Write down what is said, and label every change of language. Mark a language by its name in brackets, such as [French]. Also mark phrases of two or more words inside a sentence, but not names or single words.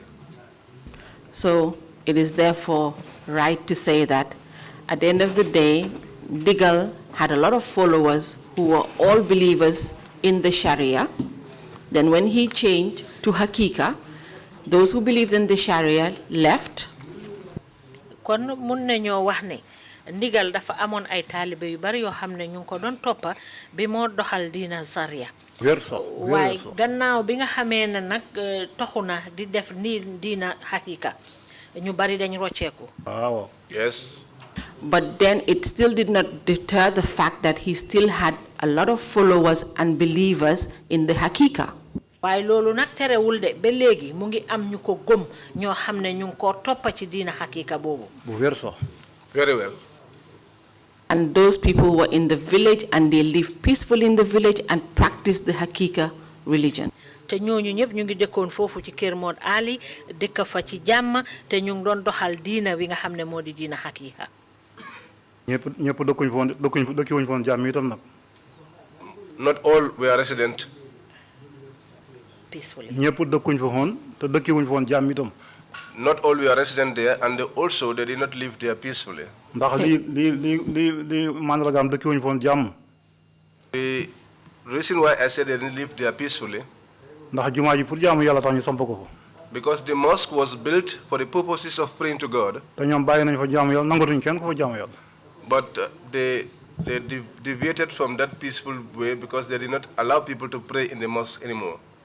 [English] So it is therefore right to say that at the end of the day, Ndigal had a lot of followers who were all believers in the Sharia. Then when he changed to Hakika, those who believed in the Sharia left. [Wolof] Kon mun nañoo wax ne Ndigal dafa amoon ay taalibe yu bari yoo xam ne ñu ngi ko doon toppa bi moo doxal diina Sharia. waaye gannaaw bi nga xamee ne nag toxu na di def ni diina Hakika ñu bari dañ rocceeku. [English] Yes. But then it still did not deter the fact that he still had a lot of followers and believers in the Hakika. [Wolof] waaye loolu nag terewul de ba léegi mu ngi am ñu ko gëm ñoo xam ne ñu ngi ko toppa ci diina Hakika boobu. [English] Very well. And those people were in the village and they lived peacefully in the village and practiced the Hakika religion. [Wolof] te ñooñu ñëpp ñu ngi dëkkoon foofu ci Kër Mod Ali dëkk fa ci jàmm te ñu ngi doon doxal diina wi nga xam ne moo di diina Hakika. ñëpp dëkkuñ foon jàmm itam nag. [English] Not all were resident peacefully. [Wolof] ñëpp dëkkuñ fa woon te dëkkiwuñ foon jàmm itam. [English] not all were resident there, and they did not live there peacefully. The reason why I said they didn't live there peacefully, because the mosque was built for the purposes of praying to God, but they deviated from that peaceful way because they did not allow people to pray in the mosque anymore.